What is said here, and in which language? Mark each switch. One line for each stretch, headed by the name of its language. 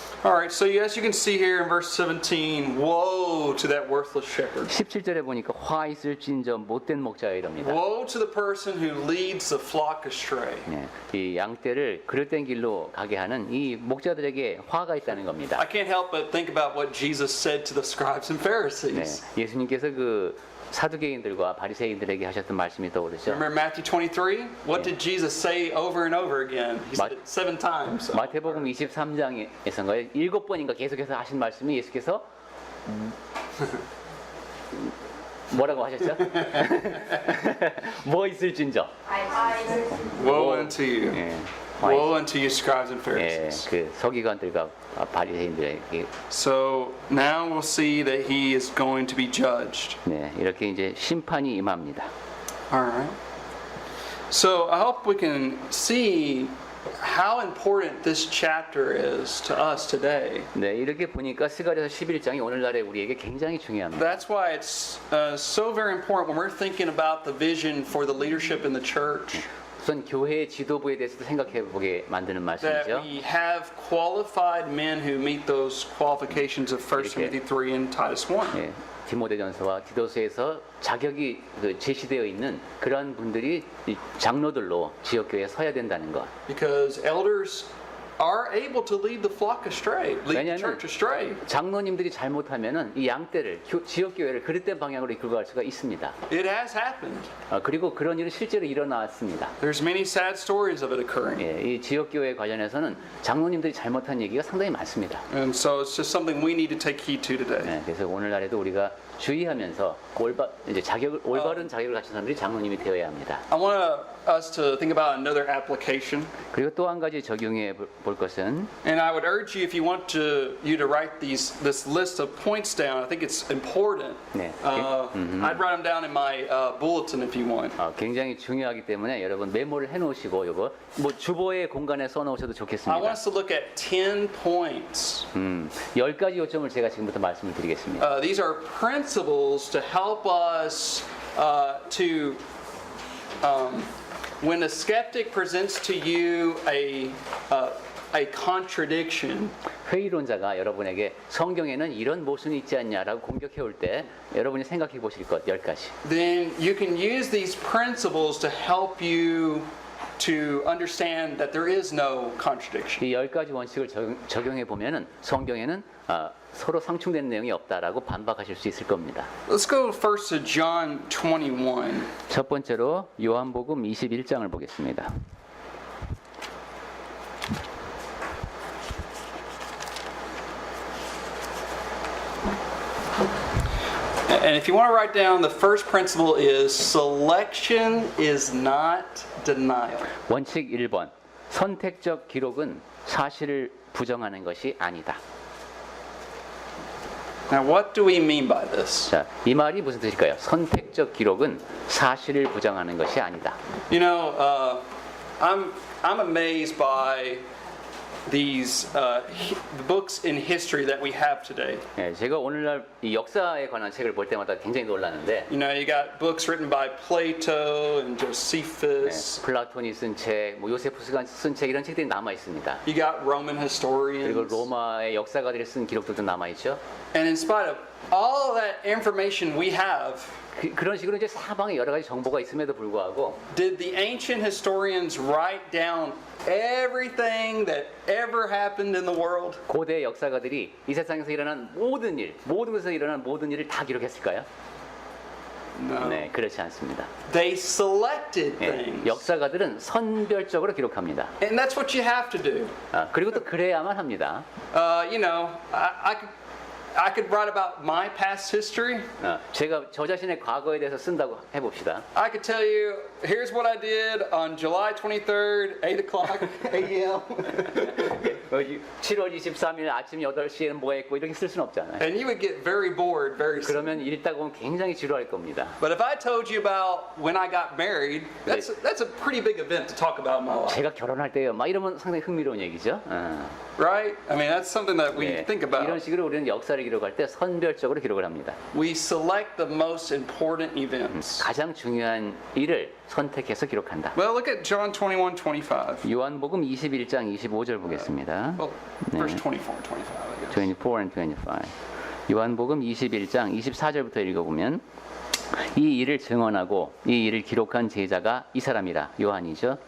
English: All right, so as you can see here in verse 17, woe to that worthless shepherd.
Korean: 17절에 보니까 화 있을진저 못된 목자여 이럽니다.
English: Woe to the person who leads the flock astray.
Korean: 네, 이 양떼를 그릇된 길로 가게 하는 이 목자들에게 화가 있다는 겁니다.
English: I can't help but think about what Jesus said to the scribes and 네, Pharisees.
Korean: 예수님께서 그 사두개인들과 바리새인들에게 하셨던 말씀이 떠오르죠.
English: Remember Matthew 23? What did Jesus say over and over again? He said it 7 times.
Korean: 마태복음 23장에서인가요? 7번인가 계속해서 하신 말씀이 예수께서 뭐라고 하셨죠? 뭐 있을진저.
English: Woe unto you.
Korean: 예, 화
English: Woe unto you, scribes and 예, Pharisees.
Korean: 그 서기관들과 바리새인들에게
English: So now we'll see that he is going to be judged.
Korean: 네, 이렇게 이제 심판이 임합니다.
English: All right. So I hope we can see how important this chapter is to us today.
Korean: 네, 이렇게 보니까 스가랴서 11장이 오늘날에 우리에게 굉장히 중요합니다.
English: That's why it's so very important when we're thinking about the vision for the leadership in the church.
Korean: 우선 교회의 지도부에 대해서도 생각해 보게 만드는
English: That
Korean: 말씀이죠.
English: we have qualified men who meet those qualifications of 1 Timothy 3 and Titus 1.
Korean: 예, 디모데전서와 디도서에서 자격이 제시되어 있는 그러한 분들이 이 장로들로 지역교회에 서야 된다는 것.
English: Because elders are able to lead the flock astray, lead the
Korean: 왜냐하면
English: church astray.
Korean: 장로님들이 잘못하면은 이 양떼를 지역교회를 그릇된 방향으로 이끌고 갈 수가 있습니다.
English: It has happened.
Korean: 그리고 그런 일이 실제로 일어났습니다.
English: There's many sad stories of it occurring.
Korean: 예, 이 지역교회 관련해서는 장로님들이 잘못한 얘기가 상당히 많습니다.
English: And so it's just something we need to take heed to today.
Korean: 예, 그래서 오늘날에도 우리가 주의하면서 올바른 자격을 가진 사람들이 장로님이 되어야 합니다.
English: I want us to think about another application.
Korean: 그리고 또 한 가지 적용해 볼 것은
English: And I would urge you, if you want you to write this list of points down, I think it's important. 네. I'd write them down in my bulletin if you want.
Korean: 굉장히 중요하기 때문에 여러분 메모를 해놓으시고 이거 뭐 주보의 공간에 써놓으셔도
English: I want
Korean: 좋겠습니다.
English: us to look at 10 points.
Korean: 10가지 요점을 제가 지금부터 말씀을 드리겠습니다.
English: These are principles to help us to, when a skeptic presents to you a contradiction,
Korean: 회의론자가 여러분에게 성경에는 이런 모순이 있지 않냐라고 공격해 올 때 여러분이 생각해 보실 것 10가지.
English: then you can use these principles to help you to understand that there is no contradiction.
Korean: 이 10가지 원칙을 적용해 보면은 성경에는 서로 상충되는 내용이 없다라고 반박하실 수 있을 겁니다.
English: Let's go first to John 21.
Korean: 첫 번째로 요한복음 21장을 보겠습니다.
English: And if you want to write down, the first principle is selection is not denial.
Korean: 원칙 1번. 선택적 기록은 사실을 부정하는 것이 아니다.
English: Now, what do we mean by this?
Korean: 자, 이 말이 무슨 뜻일까요? 선택적 기록은 사실을 부정하는 것이 아니다.
English: You know, I'm amazed by these books in history that we have today.
Korean: 예, 제가 오늘날 이 역사에 관한 책을 볼 때마다 굉장히 놀라는데
English: You know, you got books written by Plato and 예, Josephus.
Korean: 플라톤이 쓴 책, 뭐 요세푸스가 쓴 책 이런 책들이 남아 있습니다.
English: You got Roman
Korean: 그리고
English: historians.
Korean: 로마의 역사가들이 쓴 기록들도 남아 있죠.
English: And in spite of all of that information we have,
Korean: 그런 식으로 이제 사방에 여러 가지 정보가 있음에도 불구하고
English: did the ancient historians write down everything that ever happened in the world?
Korean: 고대 역사가들이 이 세상에서 일어난 모든 일, 모든 곳에서 일어난 모든 일을 다 기록했을까요?
English: No.
Korean: 네, 그렇지 않습니다.
English: They selected 예, things.
Korean: 역사가들은 선별적으로 기록합니다.
English: And that's what you have to do.
Korean: 그리고 또 그래야만 합니다.
English: You know, I could write about my past history.
Korean: 제가 저 자신의 과거에 대해서 쓴다고 해봅시다.
English: I could tell you, here's what I did on July 23rd, 8 o'clock a.m.
Korean: 7월 23일 아침 8시에는 뭐 했고 이렇게 쓸 수는 없잖아요.
English: And you would get very bored very soon.
Korean: 그러면 읽다 보면 굉장히 지루할 겁니다.
English: But if I told you about when I got married, that's a pretty big event to talk about in my life.
Korean: 제가 결혼할 때요, 막 이러면 상당히 흥미로운 얘기죠.
English: right? I mean, that's something that we 예, think about.
Korean: 이런 식으로 우리는 역사를 기록할 때 선별적으로 기록을 합니다.
English: We select the most important events.
Korean: 가장 중요한 일을 선택해서 기록한다.
English: Well, look at John 21:25.
Korean: 요한복음 21장 25절 보겠습니다.
English: Well, verse 24 and 25, I guess. 24 and 25.
Korean: 요한복음 21장 24절부터 읽어보면 이 일을 증언하고 이 일을 기록한 제자가 이 사람이라 요한이죠.